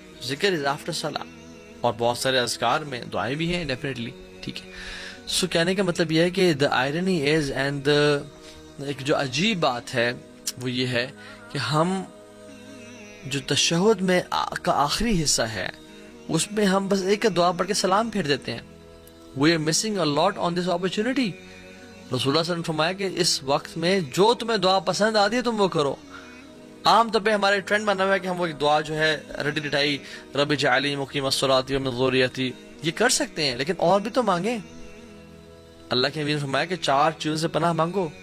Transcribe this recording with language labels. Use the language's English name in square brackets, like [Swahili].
[English] ذکر is after صلاح, [Urdu] اور بہت سارے اذکار میں دعائیں بھی ہیں ڈیفینیٹلی. ٹھیک ہے, سو کہنے کا مطلب یہ ہے کہ [English] the irony is and [Urdu] ایک جو عجیب بات ہے وہ یہ ہے کہ ہم جو تشہد میں کا آخری حصہ ہے اس میں ہم بس ایک دعا پڑھ کے سلام پھیر دیتے ہیں. [English] We are missing a lot on this opportunity. [Urdu] رسول اللہ صلی اللہ علیہ وسلم نے فرمایا کہ اس وقت میں جو تمہیں دعا پسند آتی ہے تم وہ کرو. عام طور پہ ہمارے ٹرینڈ بنا ہوا ہے کہ ہم وہ ایک دعا جو ہے رٹی رٹائی [Arabic] رب اجعلنی مقیم الصلاۃ ومن ذریتی [Urdu] یہ کر سکتے ہیں, لیکن اور بھی تو مانگیں. اللہ کے نبی نے فرمایا کہ 4 چیزوں سے پناہ مانگو,